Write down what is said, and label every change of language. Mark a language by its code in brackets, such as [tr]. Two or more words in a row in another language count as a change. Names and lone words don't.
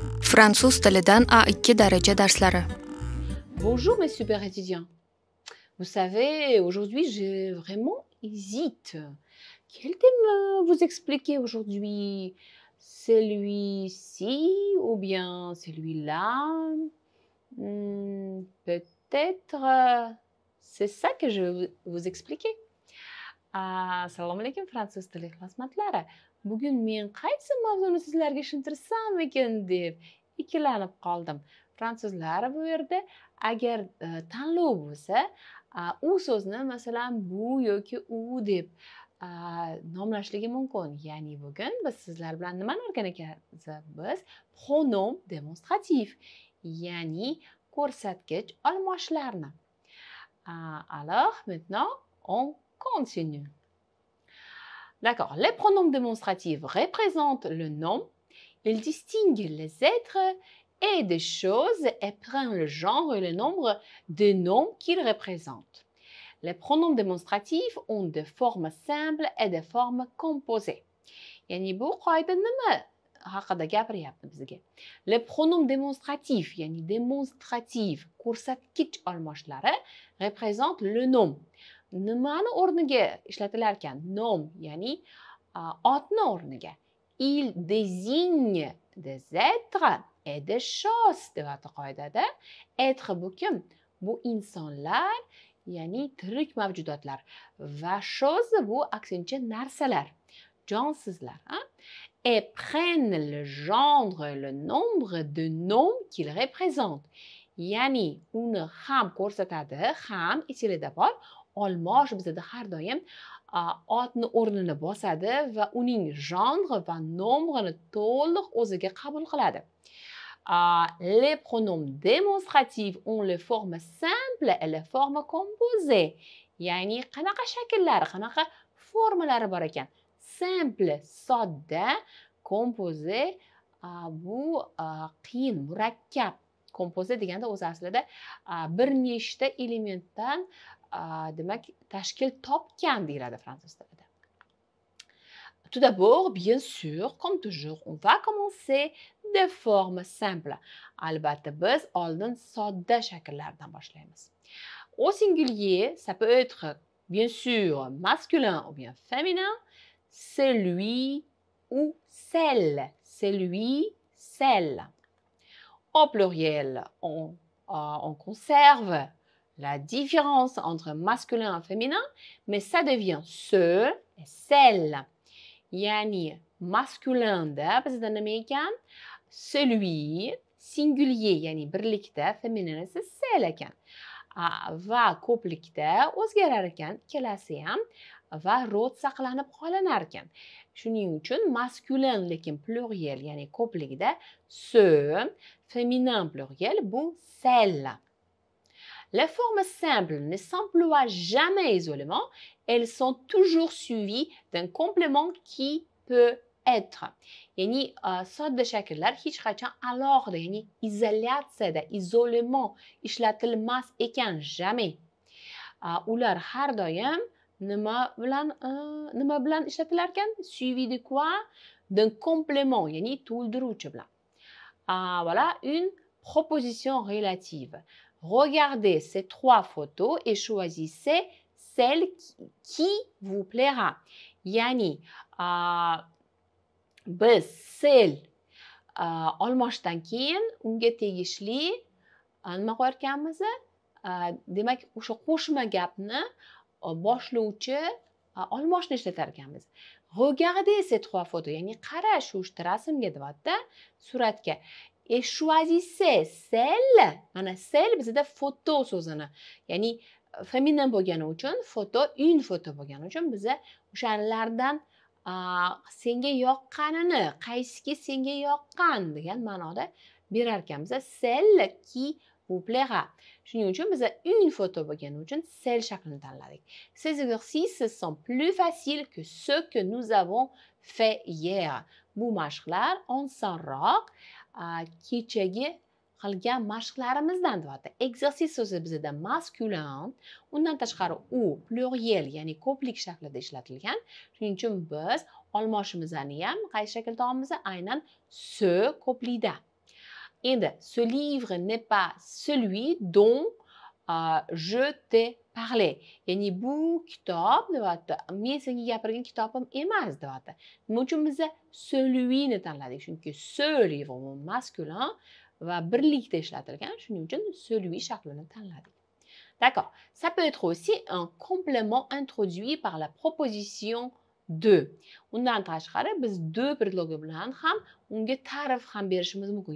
[uz] Fransuz tilidan A2 daraja darslari. [fr] Bonjour mes super étudiants. Vous savez, aujourd'hui, je vraiment hésite. Quel thème vous expliquer aujourd'hui? Celui-ci ou bien celui-là? Peut-être c'est ça que je vais vous expliquer. [uz] Assalomu alaykum fransuz tili xizmatlari. Bugun men qaysi mavzuni sizlarga tushuntirsam ekan deb ikkilanib qoldim. Fransuzlar bu yerda agar tanlov bo'lsa, u so'zni masalan bu yoki u deb nomlashligi mumkin. Ya'ni bugun biz sizlar bilan nimani o'rganar ekanmiz? Biz [fr] pronom demonstrativ, [uz] ya'ni ko'rsatkich almashlarni. [fr] Alors, maintenant, on continue. D'accord. Les pronoms démonstratifs représentent le nom. Ils distinguent les êtres et des choses et prennent le genre et le nombre des noms qu'ils représentent. Les pronoms démonstratifs ont des formes simples et des formes composées. [uz] Yani bu qoida nima haqida gapiryapti bizga? [fr] Les pronoms démonstratifs, yani démonstratif, [uz] ko'rsatkich almashlari [fr] représentent le nom. [uz] Nimani o'rniga ishlatilar ekan? Nom, ya'ni otni o'rniga. [fr] Il désigne des êtres et des choses [uz] deyapti qoidada. Être bu kim? Bu insonlar, ya'ni tirik mavjudotlar. Va chose bu aksincha narsalar, jonsizlar. [fr] Et prennent le genre et le nombre de noms qu'ils représentent. [uz] Ya'ni uni ham ko'rsatadi, ham ichida bor. Olmosh bizda har doim otni o'rnini bosadi va uning genre va nombrini to'liq o'ziga qabul qiladi. [fr] Les pronoms démonstratifs ont les formes simples et les formes composées. [uz] Ya'ni qanaqa shakllar, qanaqa formalari bor ekan? Simple, sodda, composé bu qiyin, murakkab. Composé deganda o'zi aslida bir nechta elementdan demak tashkil topgan deyiladi fransuz tilida. [fr] Tout d'abord, bien sûr, comme toujours, on va commencer de formes simples. [uz] Albatta biz oldin sodda shakllardan boshlaymiz. [fr] Au singulier, ça peut être bien sûr masculin ou bien féminin, celui ou celle, celui, celle. Au pluriel, on conserve la différence entre masculin et féminin, mais ça devient ce et celle. [uz] Yani masculin bizda nima ekan? [fr] Celui, singulier, [uz] yani birlikda, féminin esa celle ekan. Va ko'plikda o'zgarar ekan, ikkalasi ham va rod saqlanib qolinar ekan. Shuning uchun masculin lekin pluriel, ya'ni ko'plikda ce, [fr] féminin pluriel [uz] bu celle. [fr] Les formes simples ne s'emploient jamais isolément, elles sont toujours suivies d'un complément qui peut être. [uz] Ya'ni sodda shakllar hech qachon alohida, ya'ni izolyatsiyada, izolement ishlatilmas ekan, jamais. Ular har doim nima bilan ishlatilar ekan? [fr] Suivi de quoi? D'un complément, [uz] ya'ni to'ldiruvchi bilan. [fr] Voilà une proposition relative. Regardez ces trois photos et choisissez celle qui vous plaira. [uz] Yani biz celle olmoshdan keyin unga tegishli nima qo'yarkanmiz? Demak, o'sha qo'shma gapni boshlovchi olmoshni ishlatar ekanmiz. [fr] Regardez ces trois photos, [uz] ya'ni qarash o'sha rasmga deyapti, suratga. [fr] Et choisissez celle, [uz] mana celle bizda foto so'zini, ya'ni feminin bo'lgani uchun foto, [fr] une foto [uz] bo'lgani uchun biza o'shalardan senga yoqqanini, qaysiki senga yoqqan degan ma'noda berar ekanmiz. [fr] Celle qui vous plaira. [uz] Shuning uchun biza [fr] une photo [uz] bo'lgani uchun celle shaklini tanladik. [fr] Ces exercices sont plus faciles que ceux que nous avons fait hier. [uz] Bu mashqlar osonroq kechagi qilgan mashqlarimizdan deyapti. Exercice so'zi bizda masculin, undan tashqari u pluriel, ya'ni ko'plik shaklida ishlatilgan. Shuning uchun biz olmoshimizni ham qaysi shaklda olamiz? Aynan ce ko'plikda. Endi, [fr] ce livre n'est pas celui dont je t'ai parlé. [uz] Ya'ni bu kitob deyapti. Men senga gapirgan kitobim emas deyapti. Nima uchun biz celui-ni tanladik? Chunki [fr] ce livre [uz] masculin va birlikda ishlatilgan. Shuning uchun celui shaklini tanladik. [fr] D'accord. Ça peut être aussi un complément introduit par la proposition de. [uz] Undan tashqari biz de predlogi bilan ham unga ta'rif ham berishimiz mumkin.